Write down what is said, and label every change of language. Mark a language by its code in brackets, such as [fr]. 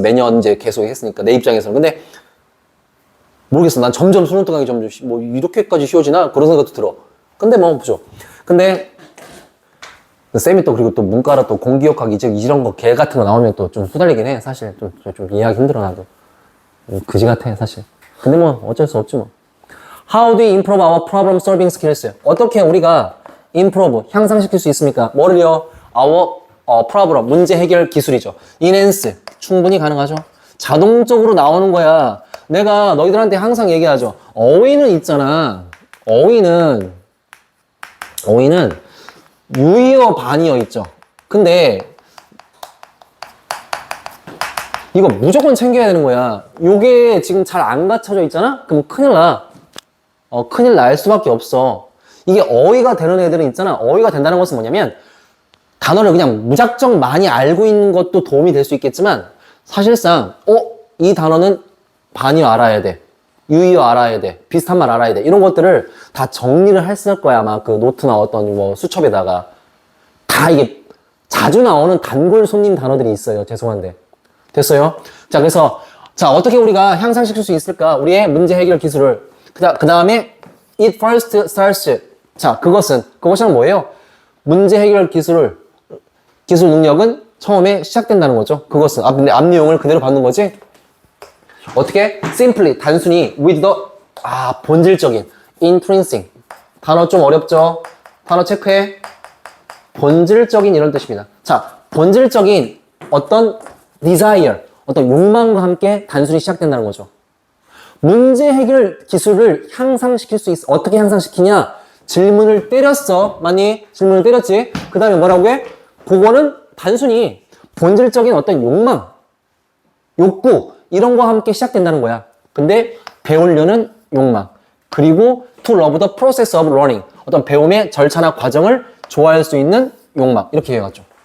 [ko] 매년 이제 계속 했으니까 내 입장에서는. 근데 모르겠어. 난 점점 수능특강이 점점 이렇게까지 쉬워지나? 그런 생각도 들어. 근데 보죠. 근데 쌤이 또 그리고 또 문과라 또 공기역학 이런 거 개 같은 거 나오면 또 좀 후달리긴 해. 사실 좀 이해하기 힘들어 나도. 그지 같아 사실. 근데 어쩔 수 없지 뭐. [en] How do we improve our problem solving skills? [ko] 어떻게 우리가 improve, 향상시킬 수 있습니까? 뭐를요? Our problem, 문제 해결 기술이죠. enhance, 충분히 가능하죠. 자동적으로 나오는 거야. 내가 너희들한테 항상 얘기하죠. 어휘는 있잖아. 어휘는 유의어, 반의어 있죠. 근데 이거 무조건 챙겨야 되는 거야. 요게 지금 잘 안 갖춰져 있잖아? 그럼 큰일 나. 큰일 날 수밖에 없어. 이게 어휘가 되는 애들은 있잖아. 어휘가 된다는 것은 뭐냐면 단어를 그냥 무작정 많이 알고 있는 것도 도움이 될 수 있겠지만 사실상 이 단어는 반의어 알아야 돼. 유의어 알아야 돼. 비슷한 말 알아야 돼. 이런 것들을 다 정리를 했을 거야. 아마 그 노트나 어떤 수첩에다가. 다 이게 자주 나오는 단골 손님 단어들이 있어요. 죄송한데. 됐어요? 자, 그래서 자, 어떻게 우리가 향상시킬 수 있을까? 우리의 문제 해결 기술을. 그 다음에 [en] it first starts. [ko] 자, 그것은 뭐예요? 문제 해결 기술 능력은 처음에 시작된다는 거죠. 그것은 앞 내용을 그대로 받는 거지. 어떻게? simply, 단순히 [en] with the [ko] 본질적인 intrinsic. 단어 좀 어렵죠? 단어 체크해. 본질적인 이런 뜻입니다. 자, 본질적인 어떤 desire, 어떤 욕망과 함께 단순히 시작된다는 거죠. 문제 해결 기술을 향상시킬 수 있어. 어떻게 향상시키냐? 질문을 때렸어. 맞니? 질문을 때렸지? 그 다음에 뭐라고 해? 그거는 단순히 본질적인 어떤 욕망, 욕구, 이런 거와 함께 시작된다는 거야. 근데 배우려는 욕망. 그리고 [en] to love the process of learning. [ko] 어떤 배움의 절차나 과정을 좋아할 수 있는 욕망. 이렇게 해가죠.